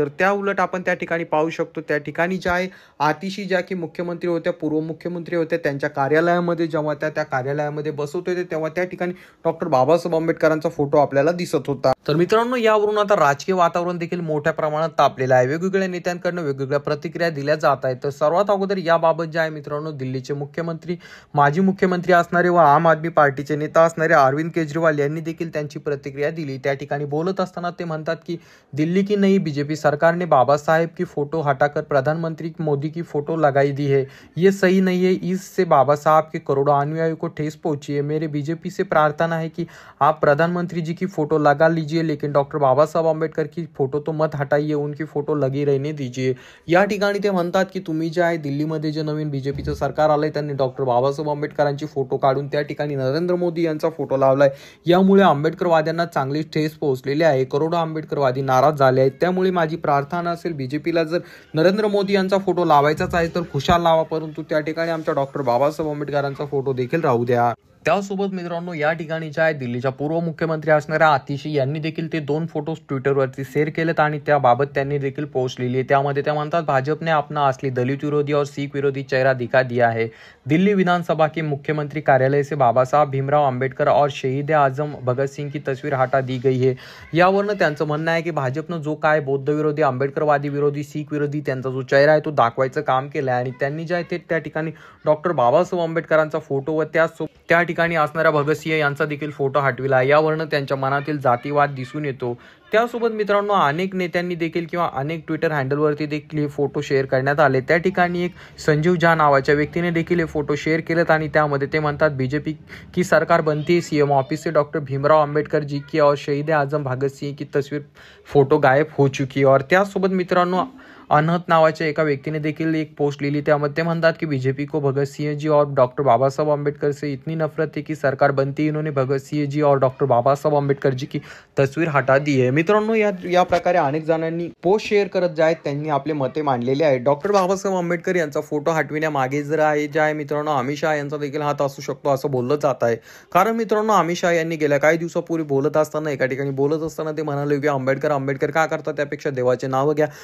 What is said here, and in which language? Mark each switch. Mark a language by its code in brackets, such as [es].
[mr] तर त्या उलट आपण त्या ठिकाणी पाहू शकतो त्या ठिकाणी जे आहे आतिशी ज्या की मुख्यमंत्री होत्या, पूर्व मुख्यमंत्री होत्या, त्यांच्या कार्यालयामध्ये जेव्हा त्या कार्यालयामध्ये बसवत होते तेव्हा त्या ठिकाणी डॉक्टर बाबासाहेब आंबेडकरांचा फोटो आपल्याला दिसत होता. तर मित्रांनो, यावरून आता राजकीय वातावरण देखील मोठ्या प्रमाणात तापलेलं आहे. वेगवेगळ्या नेत्यांकडून वेगवेगळ्या प्रतिक्रिया दिल्या जात आहेत. तर सर्वात अगोदर याबाबत जे आहे मित्रांनो, दिल्लीचे मुख्यमंत्री, माजी मुख्यमंत्री असणारे व आम आदमी पार्टीचे नेता असणारे अरविंद केजरीवाल यांनी देखील त्यांची प्रतिक्रिया दिली. त्या ठिकाणी बोलत असताना ते म्हणतात की [hi] दिल्ली की नई बीजेपी सरकार ने बाबा साहेब की फोटो हटाकर प्रधानमंत्री मोदी की फोटो लगाई दी है. ये सही नहीं है. इससे बाबा साहब के करोड़ों अनुयायियों को ठेस पहुंची है. मेरे बीजेपी से प्रार्थना है कि आप प्रधानमंत्री जी की फोटो लगा लीजिए, लेकिन डॉक्टर बाबा साहेब आंबेडकर की फोटो तो मत हटाइए, उनकी फोटो लगी रहने दीजिए. [mr] या ठिकाणी ते म्हणतात की तुम्ही जे आहे दिल्लीमध्ये जे नवीन बीजेपीचं सरकार आलंय त्यांनी डॉक्टर बाबासाहेब आंबेडकरांची फोटो काढून त्या ठिकाणी नरेंद्र मोदी यांचा फोटो लावलाय. यामुळे आंबेडकरवाद्यांना चांगली ठेस पोहोचलेली आहे. करोडो आंबेडकरवादी नाराज झाले आहेत. त्यामुळे माझी प्रार्थना असेल बीजेपीला जर नरेंद्र मोदी यांचा फोटो लावायचाच आहे तर खुशाल लावा, परंतु त्या ठिकाणी आमच्या डॉक्टर बाबासाहेब आंबेडकरांचा फोटो देखील राहू द्या. त्यासोबत मित्रांनो, या ठिकाणी जे आहे दिल्लीच्या पूर्व मुख्यमंत्री असणाऱ्या आतिशी यांनी देखील ते दोन फोटोज ट्विटरवरती शेअर केलेत आणि त्याबाबत त्यांनी देखील पोस्ट लिहिली. त्यामध्ये त्या म्हणतात, [hi] भाजपने अपना असली दलित विरोधी और सिख विरोधी चेहरा दिखा दिया है. दिल्ली विधानसभा के मुख्यमंत्री कार्यालय से बाबा साहब भीमराव आंबेडकर और शहीद आजम भगत सिंह की तस्वीर हटा दी गई है. [mr] यावरनं त्यांचं म्हणणं आहे की भाजपनं जो काय बौद्ध विरोधी, आंबेडकरवादी विरोधी, सिख विरोधी त्यांचा जो चेहरा आहे तो दाखवायचं काम केलं आहे आणि त्यांनी जे आहे ते त्या ठिकाणी डॉक्टर बाबासाहेब आंबेडकरांचा फोटो व त्या ठिकाणी असणाऱ्या भगतसिंह यांचा देखील फोटो हटविला. यावरनं त्यांच्या मनातील जातीवाद दिसून येतो. त्यासोबत मित्रांनो, अनेक नेत्यांनी देखील किंवा अनेक ट्विटर हँडलवरती देखील हे फोटो शेअर करण्यात आले. त्या ठिकाणी एक संजीव झा नावाच्या व्यक्तीने देखील हे फोटो शेअर केलेत आणि त्यामध्ये ते म्हणतात, [hi] बीजेपी की सरकार बनती है, सीएम ऑफिस से डॉक्टर भीमराव आंबेडकर जी की और शहीद आजम भगत सिंह की तस्वीर फोटो गायब हो चुकी है. और [mr] त्यासोबत मित्रांनो, अनहत नावाच्या एका व्यक्तीने देखील एक पोस्ट लिहिली. त्यामध्ये ते म्हणतात की [hi] बीजेपी को भगत सिंह जी और डॉक्टर बाबासाहेब आंबेडकर से इतनी नफरत है कि सरकार बनती इन्होंने भगत सिंह जी और डॉक्टर बाबासाहेब आंबेडकर जी की तस्वीर हटा दी है. [mr] मित्रांनो, या प्रकारे अनेक जणांनी पोस्ट शेअर करत जे आहेत त्यांनी आपले मते मांडलेले आहेत. डॉक्टर बाबासाहेब आंबेडकर यांचा फोटो हटविण्यामागे जर आहे जे आहे मित्रांनो अमित शहा यांचा देखील हात असू शकतो असं बोललं जात आहे. कारण मित्रांनो, अमित शहा यांनी गेल्या काही दिवसापूर्वी बोलत असताना एका ठिकाणी बोलत असताना ते म्हणाले की आंबेडकर आंबेडकर का करतात, त्यापेक्षा देवाचे नावं घ्या.